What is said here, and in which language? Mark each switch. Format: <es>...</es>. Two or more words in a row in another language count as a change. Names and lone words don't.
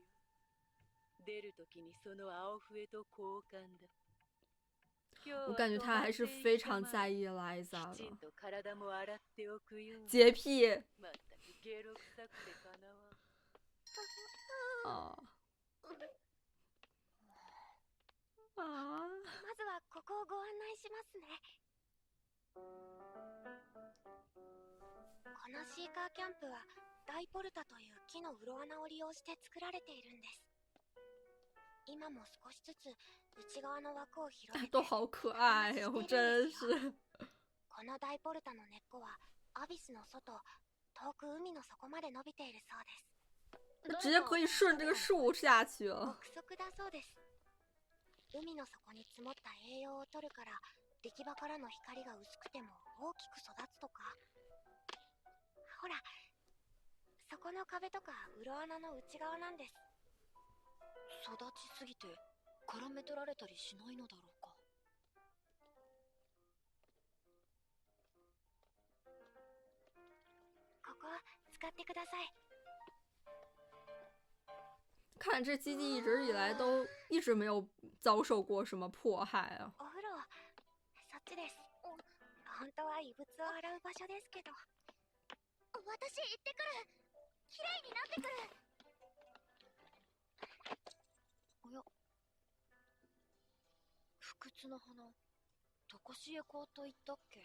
<ja>出るときにその青笛と交換だ。</ja> <zh>我感觉他还是非常在意莱萨的。洁癖。啊。</zh> <ja>まずはここをご案内しますね。このシーカーキャンプはダイポルタという木の洞穴を利用して作られているんです。今も少しずつ内側の枠を広げて。</ja> <zh>都好可愛哦，真是。</zh> <ja>このダイポルタの根っこはアビスの外、遠く海の底まで伸びているそうです。</ja> <zh>直接可以顺这个树下去了。</zh> <ja>憶測だそうです。海の底に積もった栄養を取るから力場からの光が薄くても大きく育つとか。ほら、そこの壁とか洞穴の内側なんです。育ちすぎて絡め取られたりしないのだろうか。ここ使ってください。</ja> <zh>看这基地一直以来都一直没有遭受过什么迫害啊。</zh> <ja>お風呂、そっちです。本当は異物を洗う場所ですけど。私行ってくる。きれいになってくる。おや、不屈の花、どこしへ行と言ったっけ。</ja>